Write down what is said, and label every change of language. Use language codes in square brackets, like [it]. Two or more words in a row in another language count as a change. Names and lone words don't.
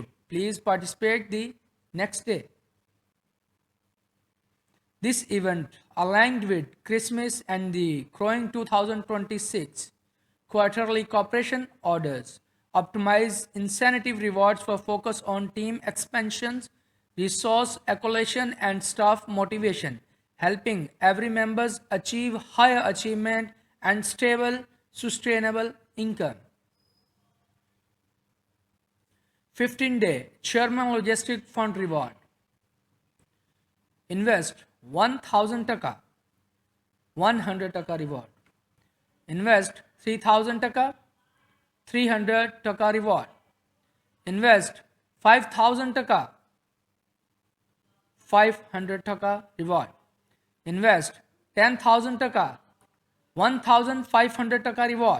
[en] Please participate the next day. This event aligned with Christmas and the growing 2026 quarterly cooperation orders, optimize incentive rewards for focus on team expansions, resource allocation and staff motivation, helping every members achieve higher achievement and stable, sustainable income. 15-day Chairman Logistic Fund Reward. Invest 1000 taka, 100 taka reward. Invest 3000 taka, 300 taka reward. Invest 5000 taka, 500 taka reward. Invest 10,000 taka, 1500 taka reward.